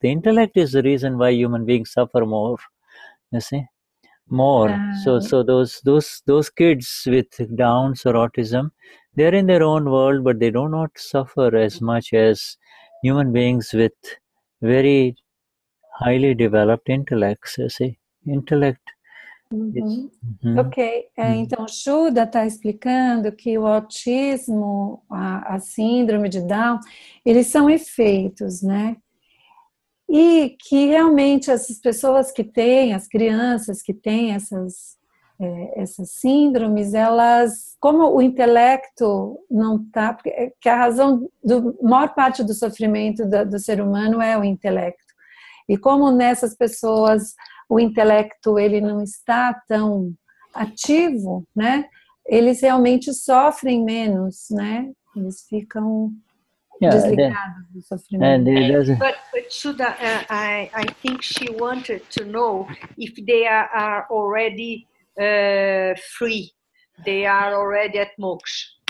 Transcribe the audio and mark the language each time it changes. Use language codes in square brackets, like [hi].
[en] The intellect is the reason why human beings suffer more. You see, more. So those kids with Downs or autism, they're in their own world, but they do not suffer as much as human beings with very highly developed intellects. You see, intellect. [pt] Ok, então Shuddha está explicando que o autismo, a síndrome de Down, eles são efeitos, né? E que realmente essas pessoas que têm, as crianças que têm essas síndromes, elas, como o intelecto não está, que a razão maior parte do sofrimento do ser humano é o intelecto. E como nessas pessoas o intelecto ele não está tão ativo, né? Eles realmente sofrem menos, né? Eles ficam desligados do sofrimento. [en] But Shuddha, I think she wanted to know if they are already free. They are already at moksha.